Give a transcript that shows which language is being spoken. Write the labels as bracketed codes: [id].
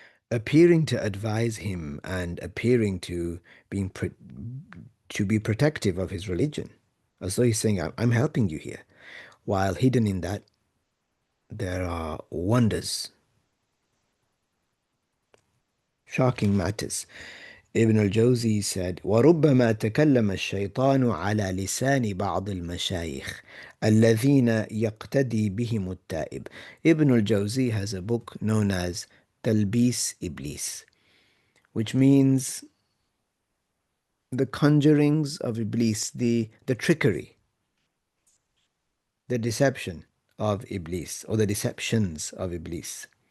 [en] Appearing to advise him and appearing to to be protective of his religion, as though he's saying, I'm helping you here. While hidden in that, there are wonders, shocking matters. Ibn al-Jawzi said, [ar] وربما تكلم الشيطان على لسان بعض المشايخ الذين يقتدي بهم التائب. [en] Ibn al-Jawzi has a book known as تلبيس إبليس, which means the conjurings of Iblis, the trickery, the deception of Iblis, or the deceptions of Iblis.